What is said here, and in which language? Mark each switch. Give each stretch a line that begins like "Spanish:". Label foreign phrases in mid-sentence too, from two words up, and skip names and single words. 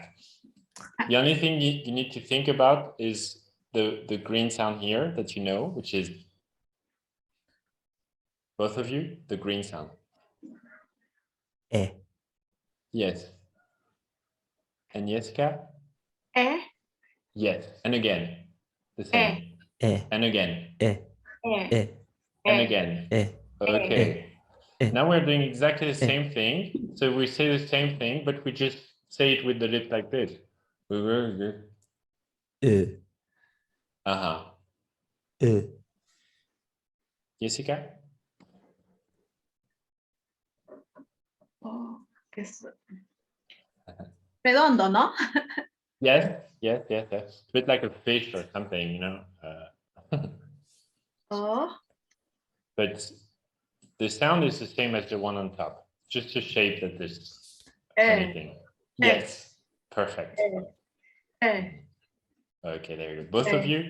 English: The only thing you need to think about is the green sound here that you know, which is both of you, the green sound. E. Yes. And Jessica? Eh. Yes. And again, the same. E. And again. E. Eh. E. And again. E. Okay. Eh. Now we're doing exactly the same thing. So we say the same thing, but we just say it with the lip like this. U. U. Jessica?
Spanish: Redondo, ¿no?
English: Yes. It's a bit like a fish or something, you know. But the sound is the same as the one on top. Just a shape that is anything. Yes. Perfect. Okay, there you go. Both of you?